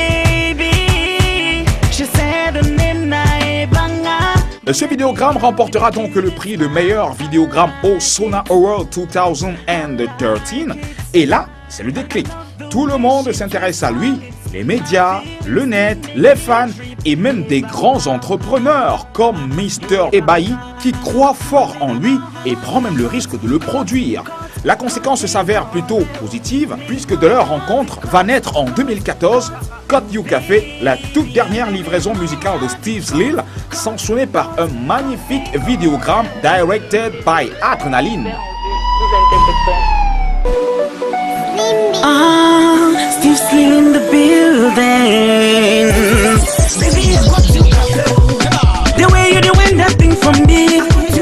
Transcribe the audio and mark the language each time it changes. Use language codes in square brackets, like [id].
[en] Baby, she said her name Naebanga. [fr] Ce vidéogramme remportera donc le prix de meilleur vidéogramme au Sona Award 2013. Et là, c'est le déclic. Tout le monde s'intéresse à lui les médias, le net, les fans et même des grands entrepreneurs comme Mr. Ebahi qui croit fort en lui et prend même le risque de le produire. La conséquence s'avère plutôt positive puisque de leur rencontre va naître en 2014 Cut You Café, la toute dernière livraison musicale de Steve Lil, sanctionnée par un magnifique vidéogramme directed by Adrenaline. [en] Steve Slim in the building. Baby, the way you doing that thing for me.